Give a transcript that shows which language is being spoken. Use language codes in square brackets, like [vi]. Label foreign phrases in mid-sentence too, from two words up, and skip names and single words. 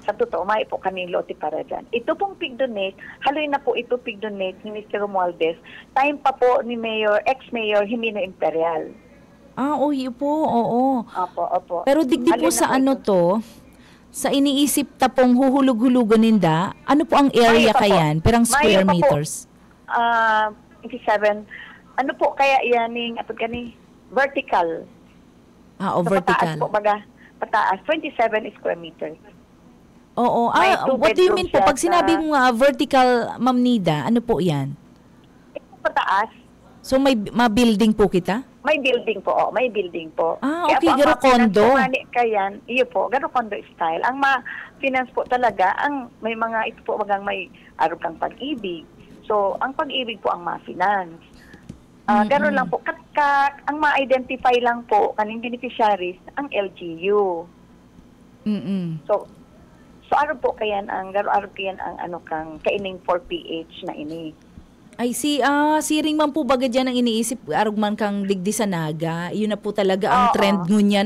[bik] Sa totoo, mayo po kaming lote para dyan. Ito pong pig-donate, haloy na po ito pig-donate ni Mr. Romualdez. Time pa po ni ex-mayor Jimeno Imperial. [tl] Yun po, oo. Opo. [bik] Pero digdi po sa sa iniisip ta pong huhulog-hulugan ninda, ano po ang area kayan? Perang [en] square meters? [bik] 57. [tl] Ano po kaya yan vertical. Vertical. Pataas po pataas, [en] 27 square meters. [tl] Oo. [en] What do you mean po? [tl] Pag sinabi mo vertical, Ma'am Nida, ano po yan? Ito pataas. [bik] So may building po kita? [tl] May building po, may building po. [bik] Okay, garo condo. Kayan, iyo po, garo [en] condo style. [bik] Ang ma-finance po talaga, may mga ito po may araw kang pag-ibig. So, ang pag-ibig po ang ma-finance. Gano'n lang po. Ang ma-identify lang po kaning beneficiaries ang LGU. So araw po kayan araw kayan ang kang kaining 4PH na ini. Ay siring man po baga dyan ang iniisip arog man kang digdi sa naga. Yun na po talaga ang trend ngunyan.